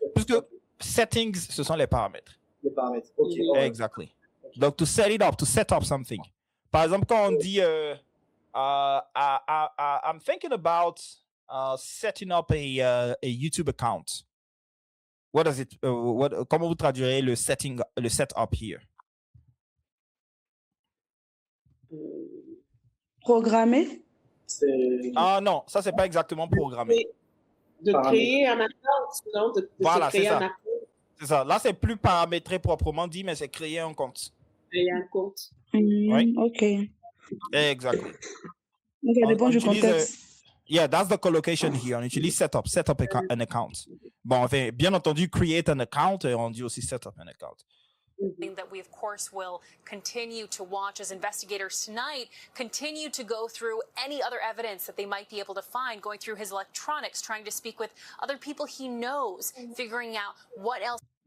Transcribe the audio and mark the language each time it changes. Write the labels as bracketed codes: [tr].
[fr] Puisque settings, ce sont les paramètres. Les paramètres. Ok. [en] Exactly. Donc to set it up, to set up something. [fr] Par exemple, quand on dit [en] I'm thinking about setting up a YouTube account. What does it? [fr] Comment vous traduirez le setup here? Programmer. Ah non, ça c'est pas exactement programmé. De créer un account, non? Voilà, c'est ça. C'est ça. Là, c'est plus paramétré proprement dit, mais c'est créer un compte. Créer un compte. [en] Right? Ok. Exactly. [fr] Donc, ça dépend du contexte. [en] Yeah, that's the collocation here. [fr] On utilise [en] set up an account. [fr] Bon, enfin, bien entendu, [en] create an account, [fr] et on dit aussi set up an account. [en] That we, of course, will continue to watch as investigators tonight continue to go through any other evidence that they might be able to find, going through his electronics, trying to speak with other people he knows, figuring out what else.